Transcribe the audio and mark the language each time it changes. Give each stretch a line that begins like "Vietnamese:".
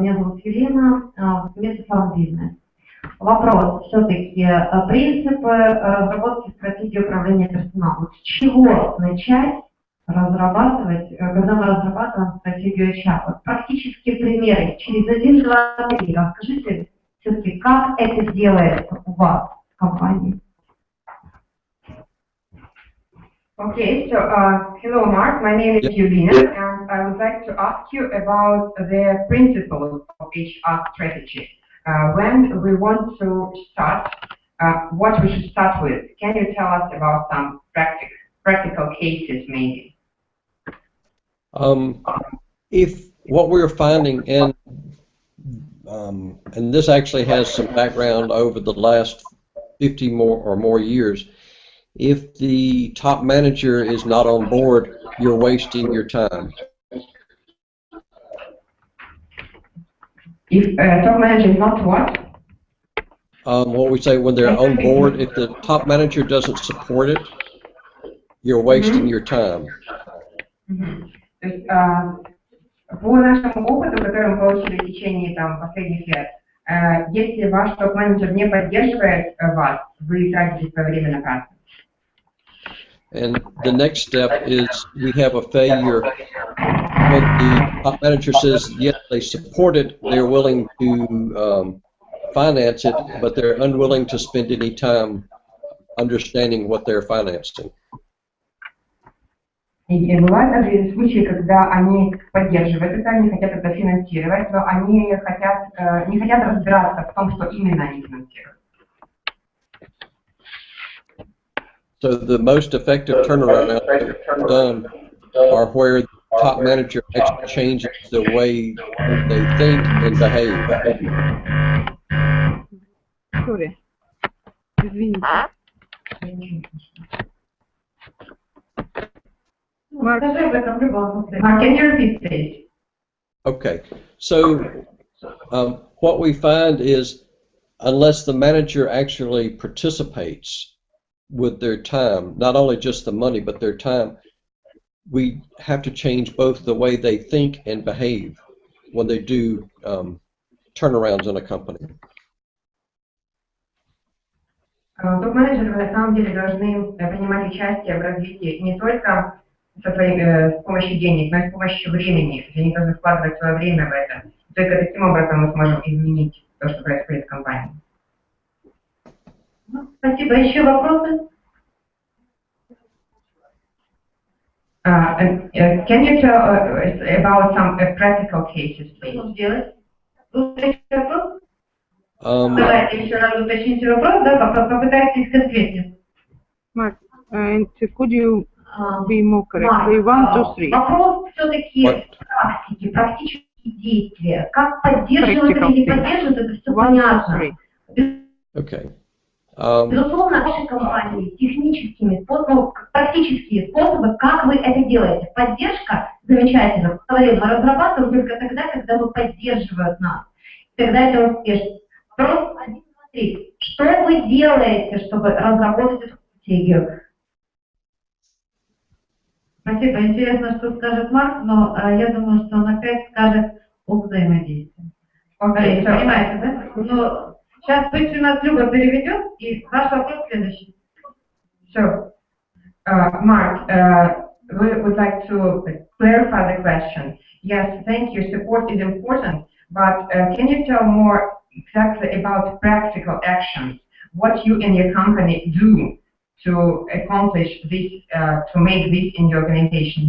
Russian: Меня зовут Елена, Метафарм Бизнес. Вопрос все-таки принципы разработки стратегии управления персоналом. С чего начать разрабатывать, когда мы разрабатываем стратегию HR? Вот практические примеры. Через 1, 2, 3. Расскажите все-таки, как это делается у вас в компании?
English: Okay, so hello Mark, my name is Yelena, and I would like to ask you about the principles of HR strategy. When we want to start, what we should start with? Can you tell us about some practical cases maybe? If what we're finding in, and this actually has some background over the last 50 or more years, if the top manager is not on board, you're wasting your time. If top manager is not what? What we say when they're on board, if the top manager doesn't support it, you're wasting your time.
Russian: То есть, по нашему опыту, который мы получили в течение последних лет, Если ваш топ-менеджер не поддерживает вас, вы тратите свое время напрасно.
English: And the next step is we have a failure when the top manager says, yes, they support it, they're willing to finance it, but they're unwilling to spend any time understanding what they're financing.
Russian: И бывают также случаи, когда они поддерживают это, они хотят это финансировать, но они не хотят разбираться в том, что именно они финансируют.
English: So the most effective turnaround done are where the top manager actually changes the way they think and behave. Sorry.
Russian: Извините.
English: Mark.
Russian: Скажи об этом в любом случае.
English: Mark, can you repeat this? Okay, so what we find is unless the manager actually participates with their time, not only just the money, but their time, we have to change both the way they think and behave when they do turnarounds in a company.
Russian: Топ-менеджеры на самом деле должны принимать участие в развитии не только с помощью денег, но и с помощью времени. Они должны вкладывать свое время в это. Только таким образом мы сможем изменить то, что происходит в компании. Спасибо. Еще вопросы?
English: Can you tell about some practical cases, please?
Russian: Что делать? Уточните вопрос? Давайте еще раз уточните вопрос, да, попытайтесь конкретнее.
English: Mark, and could you be more correct? Say 1, 2, 3.
Russian: Вопрос все-таки практики, практические действия. Как поддерживают или не поддерживают, это все 1, 2, понятно. 3.
English: Okay.
Russian: Безусловно, наши компании техническими способами, практические способы, как вы это делаете. Поддержка, замечательно, говорил, мы разрабатываем только тогда, когда мы поддерживают нас. Тогда это успешно. Вопрос 1, 2, 3. Что вы делаете, чтобы разработать эту стратегию? Спасибо. Интересно, что скажет Марк, но я думаю, что он опять скажет о взаимодействии.
English: Okay, so,
Russian: Понимаете, да? Ну, сейчас пусть у нас Люба переведет, и ваш вопрос следующий.
English: So, Mark, we would like to clarify the question. Yes, thank you. Support is important, but can you tell more exactly about practical actions? What you and your company do to accomplish this, to make this in your organization?